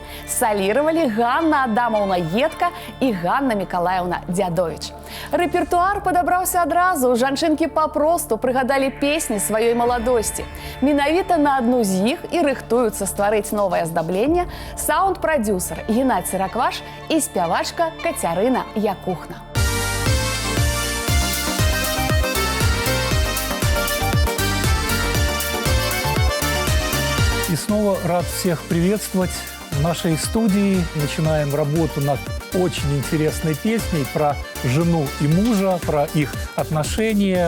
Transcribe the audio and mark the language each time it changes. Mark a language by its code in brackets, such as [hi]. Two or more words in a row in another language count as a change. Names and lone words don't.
[be] Саліравалі Ганна Адамаўна Едка і Ганна Мікалаеўна Дзядовіч. Рэпертуар падабраўся адразу, жанчынкі папросту прыгадалі песні сваёй маладосці. Менавіта на адну з іх і рыхтуюцца стварыць новае аздабленне саунд-прадзюсар Геннадзь Ракваш і спявачка Кацярына Якухна. [ru] И снова рад всех приветствовать в нашей студии. Начинаем работу над очень интересной песней про жену и мужа, про их отношения.